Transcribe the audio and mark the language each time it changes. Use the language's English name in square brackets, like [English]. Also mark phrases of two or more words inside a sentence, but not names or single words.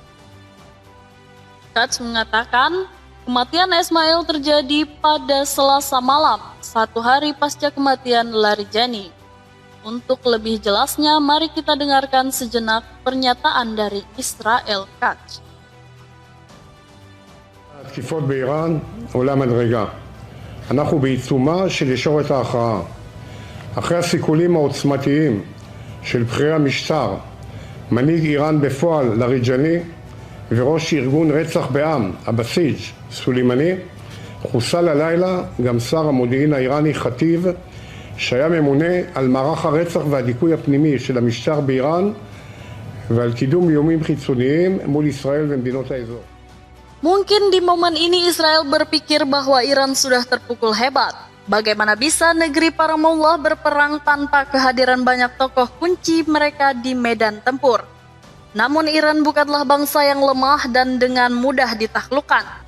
[Indonesian] Katz mengatakan kematian Ismail terjadi pada Selasa malam, 1 hari pasca kematian Larijani. Untuk lebih jelasnya, mari kita dengarkan sejenak pernyataan dari Israel Katz. [Hebrew] התקיפות באיראן עולה מדרגה. אנחנו בעיצומה של ישורת ההכרעה. אחרי הסיכולים העוצמתיים של בכירי המשטר, מנהיג איראן בפועל לריג'אני וראש ארגון רצח בעם, הבסיג' סולימני, חוסל הלילה גם שר המודיעין האיראני חטיב, שהיה ממונה על מערך הרצח והדיכוי הפנימי של המשטר באיראן ועל קידום איומים חיצוניים מול ישראל ומדינות האזור. [Indonesian] Mungkin di momen ini Israel berpikir bahwa Iran sudah terpukul hebat. Bagaimana bisa negeri Paramullah berperang tanpa kehadiran banyak tokoh kunci mereka di medan tempur? Namun Iran bukanlah bangsa yang lemah dan dengan mudah ditaklukkan.